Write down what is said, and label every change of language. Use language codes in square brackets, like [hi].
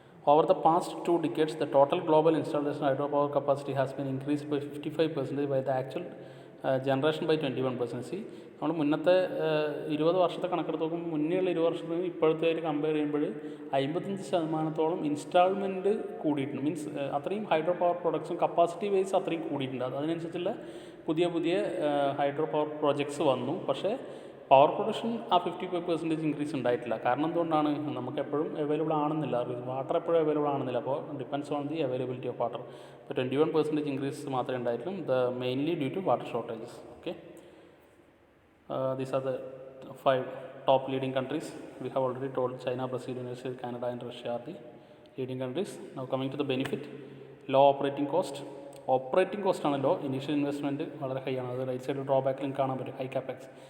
[en] Over the past 2 decades, the total global installation hydropower capacity has been increased by 55% by the actual generation by 21%. [ml] നമ്മൾ മുന്നത്തെ 20 വർഷത്തെ കണക്കെടുത്ത് നോക്കുമ്പോൾ മുന്നേയുള്ള 20 വർഷത്തിന് ഇപ്പോഴത്തെ compare ചെയ്യുമ്പോൾ 55% ഇൻസ്റ്റാൾമെൻറ്റ് കൂടിയിട്ടുണ്ട്. മീൻസ് അത്രയും hydro power production capacity vice അത്രയും കൂടിയിട്ടുണ്ട്. അതിനനുസരിച്ചുള്ള പുതിയ ഹൈഡ്രോ പവർ പ്രോജക്ട്സ് വന്നു. പക്ഷേ പവർ പ്രൊഡക്ഷൻ ആ 55% ഇൻക്രീസ് ഉണ്ടായിട്ടില്ല. കാരണം എന്തുകൊണ്ടാണ്, നമുക്ക് എപ്പോഴും അവൈലബിൾ ആണെന്നില്ല, വാട്ടർ എപ്പോഴും അവൈലബിൾ ആണെന്നില്ല. [en] അപ്പോൾ depends on the availability of water. [ml] ഇപ്പോൾ 21% ഇൻക്രീസ് മാത്രമേ ഉണ്ടായിട്ടുള്ളൂ, [en] Mainly due to water shortages. Okay, these are the 5 top leading countries. We have already told China, Brazil, United States, Canada and Russia are the leading countries. Now coming to the benefit, low operating cost. [ml] Operating കോസ്റ്റാണ് law, initial investment വളരെ high ആണ്. അത് right side ഡ്രോബാക്കിലും കാണാൻ പറ്റും, high Kapex.